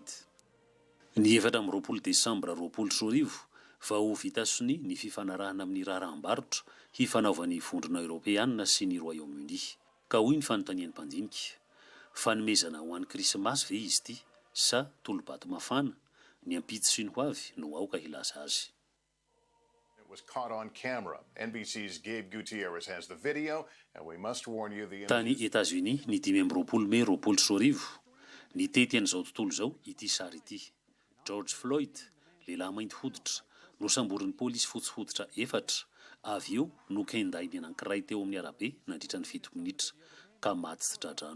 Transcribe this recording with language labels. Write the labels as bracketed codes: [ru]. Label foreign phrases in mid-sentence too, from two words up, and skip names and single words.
[mg] Ny 14 Desambra 24 vao vita soni ny fifanarahana amin'ny raharaham-barotra hifanaovan'ny vondrona Européanina sy ny Royaume-Uni. Ka hoy ny fanontanian'ny mpandinika, fanomezana ho an'ny krismasy ve izy ity sa tolobato mafana, ny ampitsy sy ny hoavy no aoka hilaza azy. [en] Was caught on camera. NBC's Gabe Gutierrez has the video, and we must warn you the... [mg] Tany États-Unis ny 12 Mei 24 ny tety an'izao tontolo izao ity sary ity. George Floyd, lehilahy mainty hoditra nosamborin'ny pôlisy fotsy hoditra 4 avy eo no kendainy anankiray teo amin'ny arabe nandritra ny 7 minitra ka maty sy dradrano.